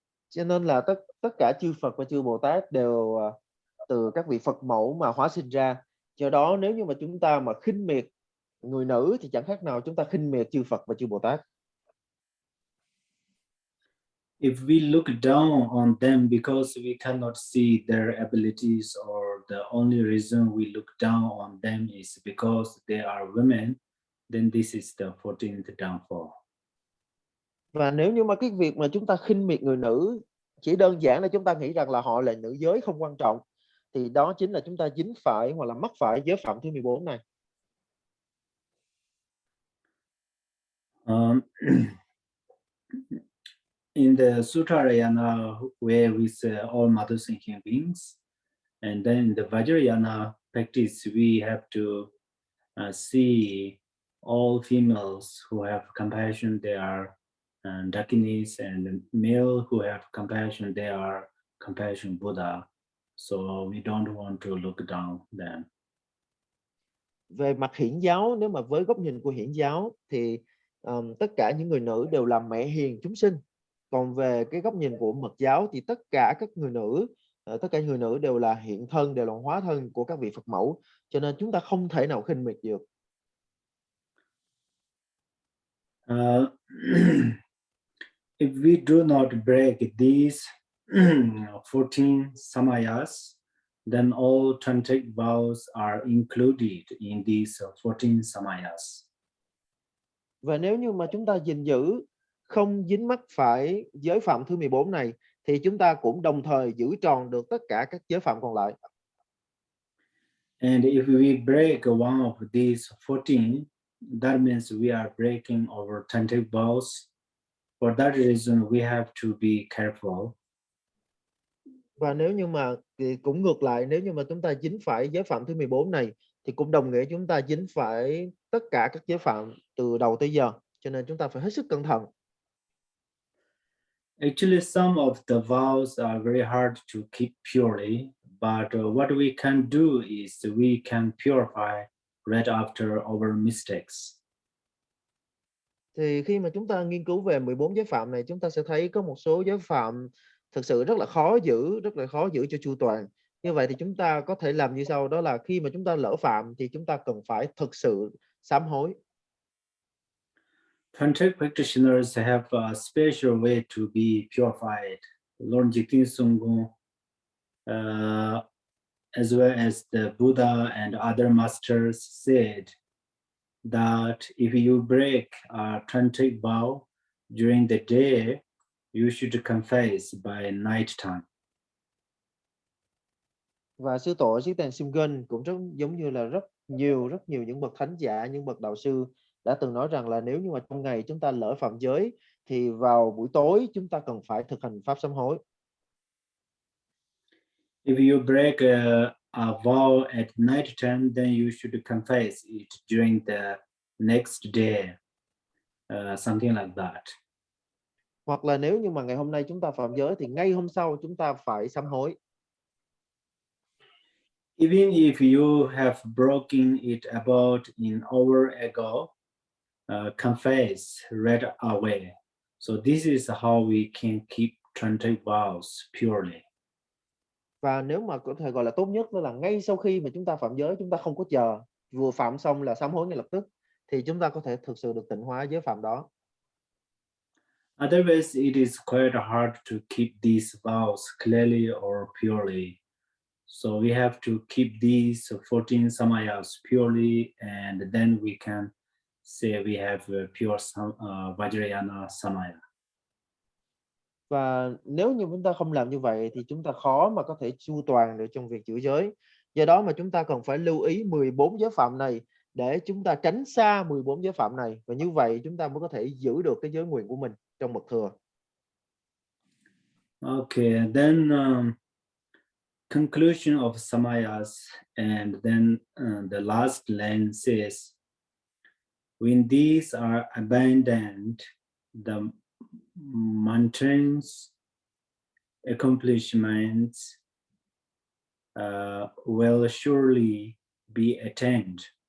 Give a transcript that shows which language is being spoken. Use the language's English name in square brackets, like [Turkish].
[Vietnamese] Cho nên là tất cả chư Phật và chư Bồ Tát đều từ các vị Phật mẫu mà hóa sinh ra. Do đó nếu như mà chúng ta mà khinh miệt người nữ thì chẳng khác nào chúng ta khinh miệt chư Phật và chư Bồ Tát. [English] If we look down on them because we cannot see their abilities, or the only reason we look down on them is because they are women, then this is the 14th downfall. [Vietnamese] Và nếu như mà cái việc mà chúng ta khinh miệt người nữ chỉ đơn giản là chúng ta nghĩ rằng là họ là nữ giới không quan trọng, thì đó chính là chúng ta dính phải hoặc là mắc phải giới phạm thứ 14 này. [English] In the Suttarayana, where we say all mothers thinking beings, and then in the Vajrayana practice, we have to see all females who have compassion, they are Dakinis, and male who have compassion, they are compassion Buddha. So we don't want to look down them. [Vietnamese] Về mặt hiển giáo, nếu mà với góc nhìn của hiển giáo thì tất cả những người nữ đều là mẹ hiền chúng sinh. Còn về cái góc nhìn của Mật giáo thì tất cả người nữ đều là hiện thân, đều là hóa thân của các vị Phật mẫu. Cho nên chúng ta không thể nào khinh miệt được. [English] If we do not break these 14 samayas, then all tantric vows are included in these 14 samayas. [Vietnamese] Và nếu như mà chúng ta gìn giữ không dính mắc phải giới phạm thứ 14 này, thì chúng ta cũng đồng thời giữ tròn được tất cả các giới phạm còn lại. [English] And if we break one of these 14, that means we are breaking our tantric vows. For that reason, we have to be careful. [Vietnamese] Và nếu như mà cũng ngược lại, nếu như mà chúng ta dính phải giới phạm thứ 14 này, thì cũng đồng nghĩa chúng ta dính phải tất cả các giới phạm từ đầu tới giờ. Cho nên chúng ta phải hết sức cẩn thận. [English] Actually, some of the vows are very hard to keep purely, but what we can do is we can purify right after our mistakes. [Vietnamese] Thì khi mà chúng ta nghiên cứu về 14 giới phạm này, chúng ta sẽ thấy có một số giới phạm thực sự rất là khó giữ cho chu toàn. Như vậy thì chúng ta có thể làm như sau, đó là khi mà chúng ta lỡ phạm thì chúng ta cần phải thực sự sám hối. [English] Tantric practitioners have a special way to be purified. Lord Jigten Sunggung, as well as the Buddha and other masters said that if you break a tantric vow during the day, you should confess by night time. [Vietnamese] Và sư tổ Sĩ Tạng Simgen cũng rất giống như là rất nhiều những bậc thánh giả, những bậc đạo sư đã từng nói rằng là nếu như mà trong ngày chúng ta lỡ phạm giới thì vào buổi tối chúng ta cần phải thực hành pháp sám hối. [English] If you break a vow at night time, then you should confess it during the next day, something like that. [Vietnamese] Hoặc là nếu như mà ngày hôm nay chúng ta phạm giới thì ngay hôm sau chúng ta phải sám hối. [English] Even if you have broken it about an hour ago, confess right away. So this is how we can keep 20 vows purely. [Vietnamese] Và nếu mà có thể gọi là tốt nhất đó là ngay sau khi mà chúng ta phạm giới, chúng ta không có chờ, vừa phạm xong là sám hối ngay lập tức, thì chúng ta có thể thực sự được tịnh hóa giới phạm đó. [English] Otherwise, it is quite hard to keep these vows clearly or purely. So we have to keep these 14 samayas purely, and then we can say we have a pure Vajrayana samaya. [Vietnamese] Và nếu như chúng ta không làm như vậy thì chúng ta khó mà có thể chu toàn được trong việc giữ giới. Do đó mà chúng ta cần phải lưu ý 14 giới phạm này để chúng ta tránh xa 14 giới phạm này. Và như vậy chúng ta mới có thể giữ được cái giới nguyện của mình trong bậc thừa. [English] Okay, then conclusion of samayas, and then the last line says, when these are abandoned, the mountains accomplishments will surely be attained.